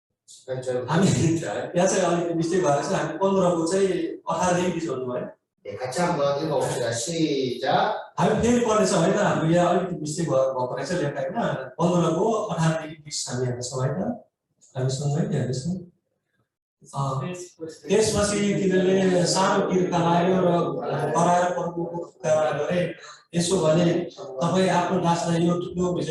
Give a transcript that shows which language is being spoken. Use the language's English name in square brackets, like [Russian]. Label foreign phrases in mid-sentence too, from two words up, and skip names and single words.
[Nepali] हामी यहाँ चाहिँ अलिकति मिस्टेक भएर चाहिँ हामी 15को चाहिँ 18 देखि जोड्नु भयो [Korean] 예, 같이 한번 읽어봅시다. 시작. [Nepali] हामी फेरि पढ्नेछौँ है त हाम्रो यहाँ अलिकति मिस्टेक भएको रहेछ लेखा होइन 15को 18 देखि 20 हामी हेर्दैछौँ है त हामी सँगै हेर्दैछौँ त्यसपछि तिनीहरूले सानो तिर्खा लाग्यो र कराएर प्रभुको पुकारा गरे यसो भने तपाईँ आफ्नो दासलाई यो ठुलो विजय